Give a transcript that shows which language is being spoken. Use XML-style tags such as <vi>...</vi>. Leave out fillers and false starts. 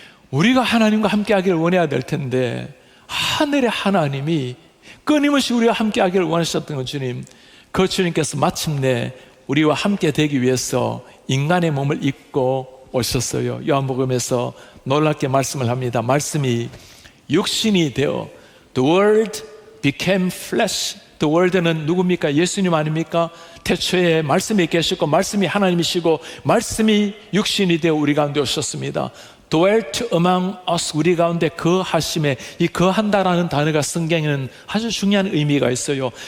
<ko>우리가 하나님과 함께 하기를 원해야 될 텐데 하늘의 하나님이 끊임없이 우리와 함께 하기를 원하셨던 그 주님, 그 주님께서 마침내 우리와 함께 되기 위해서 인간의 몸을 입고 오셨어요. 요한복음에서 놀랍게 말씀을 합니다. 말씀이 육신이 되어</ko> <en>The Word became flesh.</en> <ko>The Word는 누굽니까? 예수님 아닙니까? 태초에 말씀이 계시고 말씀이 하나님이시고 말씀이 육신이 되어 우리 가운데 오셨습니다.</ko> <en>Dwelt among us.</en> <ko>우리 가운데 거하심에, 이 거한다라는 단어가 성경에는 아주 중요한 의미가 있어요.</ko>